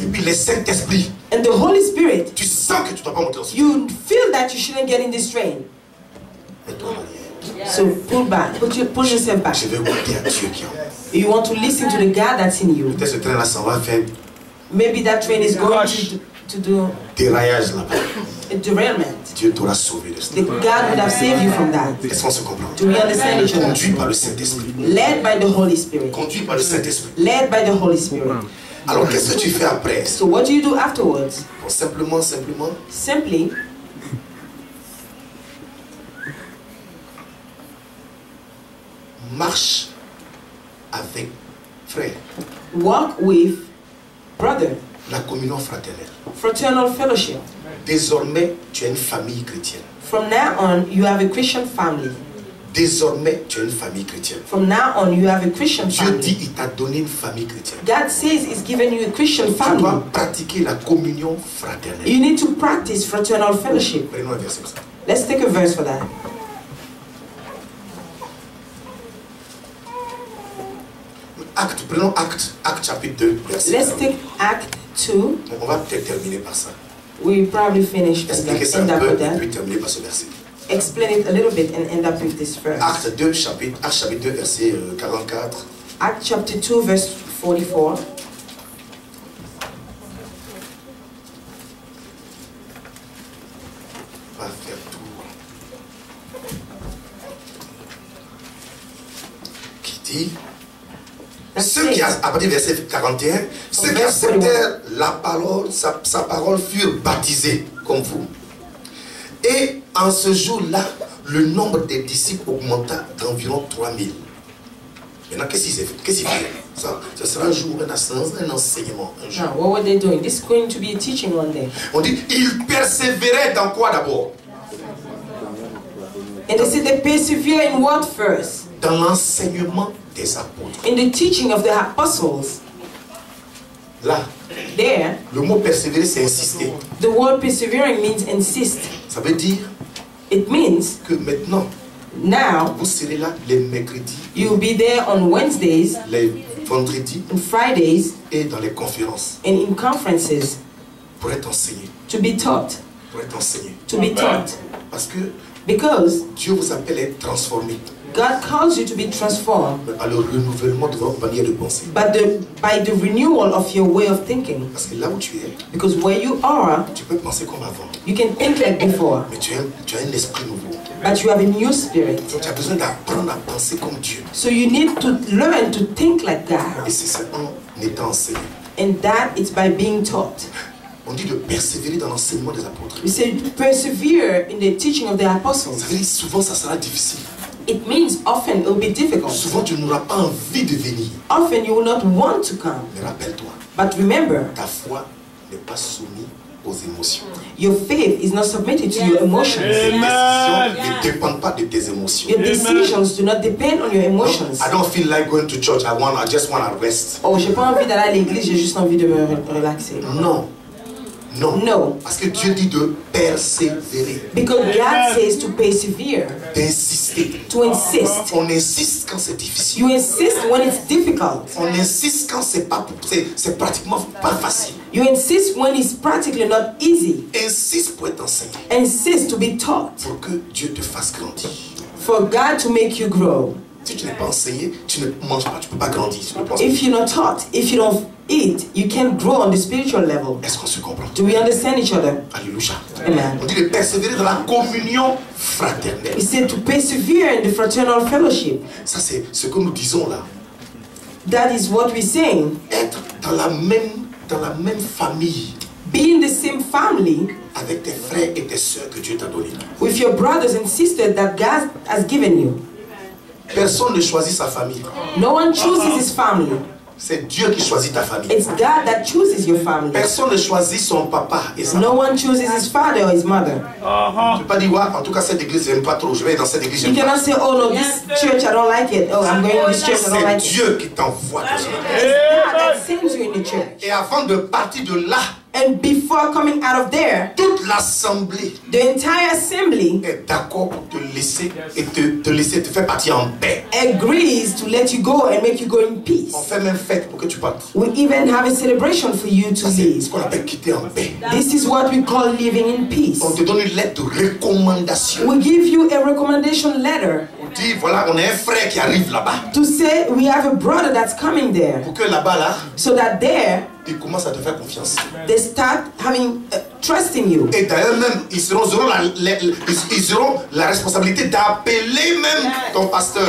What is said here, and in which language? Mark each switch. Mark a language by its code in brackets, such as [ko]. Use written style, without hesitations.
[fr] Et puis les Saint-Esprit, [en] And the Holy Spirit, [fr] tu sens que tu ne dois pas monter dans ce train. [en] you feel that you shouldn't get in this train. [fr] Mets-toi en arrière. [en] So pull back, pull yourself back. [fr] Je vais goûter à Dieu qui est en moi. [en] You want to listen to the God that's in you. [fr] Peut-être ce train-là, ça va faire [en] Maybe that train is going to do [fr] déraillage là-bas. [en] a derailment. [fr] Dieu t'aura sauvé de ça. [en] The God would have saved you from that. [fr] Est-ce qu'on se comprend? [en] Do we understand each other? [fr] Conduit par le Saint-Esprit. [en] Led by the Holy Spirit. [fr] Conduit par le Saint-Esprit. [en] Led by the Holy Spirit. [fr] Alors qu'est-ce que tu fais après? [en] So what do you do afterwards? [fr] Bon, simplement, [en] Simply [fr] marche avec frère. [en] walk with brother. [fr] La communion fraternelle. [en] Fraternal fellowship. [fr] Désormais, tu as une famille chrétienne. [en] From now on, you have a Christian family. [fr] Désormais, tu as une famille chrétienne. [en] From now on, you have a Christian [fr] Dieu dit, [en] family. [fr] il t'a donné une famille chrétienne. [en] God says He's given you a Christian [fr] Tu dois [en] family. [fr] pratiquer la communion fraternelle. [en] You need to practice fraternal fellowship. [fr] Prenons un verset comme ça. [en] Let's take a verse for that. [fr] Prenons Acte chapitre 2, verset [en] Let's [fr] 1. [en] take Act 2. [fr] On va peut-être terminer par ça. [en] We probably finish and [fr] Expliquer ça [en] end [fr] un [en] up [fr] peu [en] with [fr] et [en] that. [fr] puis terminer par ce verset. [en] Explain it a little bit and end up with this verse. [fr] Acte chapitre 2, verset 44. [en] Act chapter 2, verse 44. [fr] On va faire tout. Qui dit ceux qui, à partir du verset 41, ceux qui acceptèrent la parole, sa parole furent baptisés comme vous. Et en ce jour-là, le nombre des disciples augmenta d'environ 3000. Maintenant, qu'est-ce qu'ils faisaient? Ça sera un jour, un enseignement. Un jour. [en] Now, what were they doing? This is going to be a teaching one day. [fr] On dit, ils persévéraient dans quoi d'abord? [en] And they said they persevere in what first? [fr] Dans l'enseignement des apôtres. [en] In the teaching of the apostles. [fr] Là, [en] There, [fr] le mot persévérer, c'est insister. [en] the word persevering means insist. [fr] Ça veut dire [en] It means [fr] que maintenant, [en] now [fr] vous serez là les mercredis, [en] you'll be there on Wednesdays [fr] les vendredis [en] and Fridays [fr] et dans les conférences [en] and in conferences [fr] pour être enseigné. [en] to be taught. [fr] Pour être enseigné. [en] To be taught. [fr] Parce que [en] Because [fr] Dieu vous appelle à être transformé [en] God calls you to be transformed [fr] par le renouvellement de votre manière de penser. [en] by the renewal of your way of thinking. [fr] Parce que là où tu es, [en] Because where you are, [fr] tu peux penser comme avant. [en] you can think like before. [fr] Mais tu as un esprit nouveau. [en] but you have a new spirit. [fr] Donc tu as besoin d'apprendre à penser comme Dieu. [en] So you need to learn to think like God. [fr] Et c'est en étant enseigné. [en] And that is by being taught. [fr] On dit de persévérer dans l'enseignement des apôtres. [en] We say to persevere in the teaching of the apostles. [fr] Ça veut dire souvent ça sera difficile. [en] It means often it will be difficult. [fr] Souvent tu n'auras pas envie de venir. [en] Often you will not want to come. [fr] Mais rappelle-toi, [en] But remember, [fr] ta foi n'est pas soumise aux émotions. [en] your faith is not submitted to your emotions. [fr] Tes décisions ne dépendent pas de tes émotions. [en] Your decisions do not depend on your emotions. I don't feel like going to church. I just want to rest. [fr] Oh, j'ai pas envie d'aller à l'église, j'ai juste envie de me relaxer. Non. Non. [en] No. [fr] Parce que Dieu dit de persévérer, [en] Because God says to persevere, [fr] d'insister. [en] to insist. [fr] On insiste quand c'est difficile. [en] You insist when it's difficult. [fr] On insiste quand c'est pratiquement pas facile. [en] You insist when it's practically not easy. [fr] Insiste pour être enseigné. [en] Insist to be taught. [fr] Pour que Dieu te fasse grandir. [en] For God to make you grow. [fr] Si tu n'es pas enseigné, tu ne manges pas, tu ne peux pas grandir. Tu ne penses pas. [en] If you're not taught, if you don't eat, you can't grow on the spiritual level. [fr] Est-ce qu'on se comprend? [en] Do we understand each other? [fr] Alléluia. [en] Amen. [fr] On dit de persévérer dans la communion fraternelle. [en] He said to persevere in the fraternal fellowship. [fr] Ça, c'est ce que nous disons là. [en] That is what we're saying. [fr] Être dans la même famille [en] Be in the same family [fr] avec tes frères et tes sœurs que Dieu t'a donné. [en] with your brothers and sisters that God has given you. [fr] Personne ne choisit sa famille. [en] No one chooses his family. [fr] C'est Dieu qui choisit ta famille. [en] It's God that chooses your family. [fr] Personne ne choisit son papa et sa [en] No [fr] maman. [en] one chooses his father or his mother. [fr] Tu ne peux pas dire, ouais, en tout cas, cette église, j'aime pas trop. Je vais aller dans cette église, [en] You cannot say, oh no, this church, I don't like it. Oh, I'm going to this church, I don't [fr] C'est [en] like it. [fr] Dieu qui t'envoie dans ce monde. [en] It's God that sends you in the church. [fr] Et avant de partir de là, [en] And before coming out of there, [fr] toute l'assemblée [en] the entire assembly [fr] est d'accord pour te laisser et te faire partir en paix. [en] agrees to let you go and make you go in peace. [fr] On fait même fête pour que tu partes. [en] We even have a celebration for you to [fr] Ça, c'est [en] leave. [fr] ce qu'on appelle quitter en paix. [en] This is what we call living in peace. [fr] On te donne une lettre de recommandation. [en] We give you a recommendation letter [fr] On dit, voilà, on a un frère qui arrive là-bas. [en] to say we have a brother that's coming there, [fr] Pour que là-bas, là, [en] so that there [fr] ils commencent à te faire confiance. [en] they start having trusting you. [fr] Et d'ailleurs même, ils auront la responsabilité d'appeler même ton pasteur.